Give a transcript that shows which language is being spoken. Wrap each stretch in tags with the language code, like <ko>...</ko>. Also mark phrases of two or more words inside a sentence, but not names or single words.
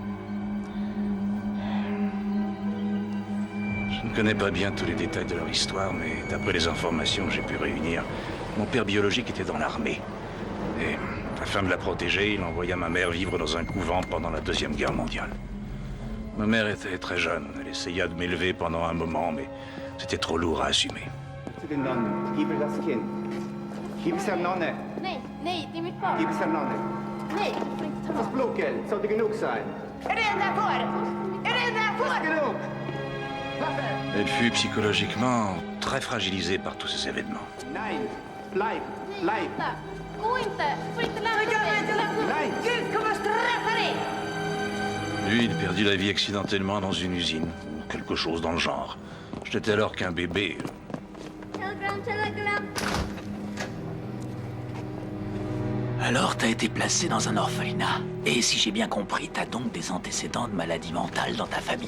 <fr>Je ne connais pas bien tous les détails de leur histoire, mais d'après les informations que j'ai pu réunir, mon père biologique était dans l'armée. Et afin de la protéger, il envoya ma mère vivre dans un couvent pendant la Deuxième Guerre mondiale. Ma mère était très jeune. Elle essaya de m'élever pendant un moment, mais c'était trop lourd à assumer.</fr> <de>Gib ihr das Kind. Gib es der Nonne. Nee, nee, die mit Paul. Gib es der Nonne. Nee, Das Blutgeld sollte genug sein. Red davor! Red davor! Genug!</de> <fr>Elle fut psychologiquement très fragilisée par tous ces événements.</fr> <de>Nein, bleib, bleib.</de> <sv>Gå inte! Får inte lämna mig! Gud kommer straffa dig!</sv> <fr>Lui, il perdit la vie accidentellement dans une usine, ou quelque chose dans le genre. Je n'étais alors qu'un bébé. Alors t'as été placé dans un orphelinat. Et si j'ai bien compris, t'as donc des antécédents de maladie mentale dans ta famille.</fr>